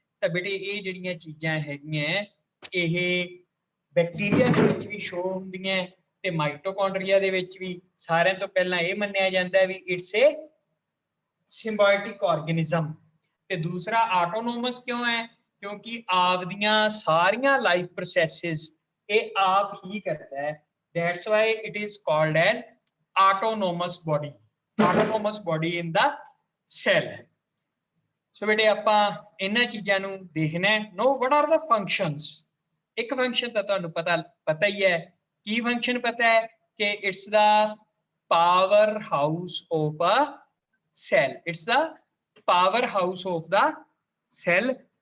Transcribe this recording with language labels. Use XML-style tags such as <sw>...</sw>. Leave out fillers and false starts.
<pa>ਤਾਂ ਬੇਟੇ ਇਹ ਜਿਹੜੀਆਂ ਚੀਜ਼ਾਂ ਹੈਗੀਆਂ ਇਹ ਬੈਕਟੀਰੀਆ ਦੇ ਵਿੱਚ ਵੀ ਸ਼ੋ ਹੁੰਦੀਆਂ ਤੇ ਮਾਈਟੋਕੌਂਡਰੀਆ ਦੇ ਵਿੱਚ ਵੀ। ਸਾਰਿਆਂ ਤੋਂ ਪਹਿਲਾਂ ਇਹ ਮੰਨਿਆ ਜਾਂਦਾ ਵੀ</pa> <en>It's a symbiotic organism.</en> <pa>ਤੇ ਦੂਸਰਾ ਆਟੋਨੋਮਸ ਕਿਉਂ ਹੈ? ਕਿਉਂਕਿ ਆਪਦੀਆਂ ਸਾਰੀਆਂ ਲਾਈਫ ਪ੍ਰੋਸੈਸਿਸ ਇਹ ਆਪ ਹੀ ਕਰਦਾ ਹੈ।</pa> <en>That's why it is called as autonomous body. Autonomous body in the cell.</en> <pa>So ਬੇਟੇ ਆਪਾਂ ਇਹਨਾਂ ਚੀਜ਼ਾਂ ਨੂੰ ਦੇਖਣਾ ਹੈ।</pa> <en>Know what are the functions?</en> <pa>ਇੱਕ ਫੰਕਸ਼ਨ ਤਾਂ ਤੁਹਾਨੂੰ ਪਤਾ ਹੀ ਹੈ। ਕੀ ਫੰਕਸ਼ਨ ਪਤਾ ਹੈ? ਕਿ</pa> <en>it's the powerhouse of a cell. It's the powerhouse of the cell.</en>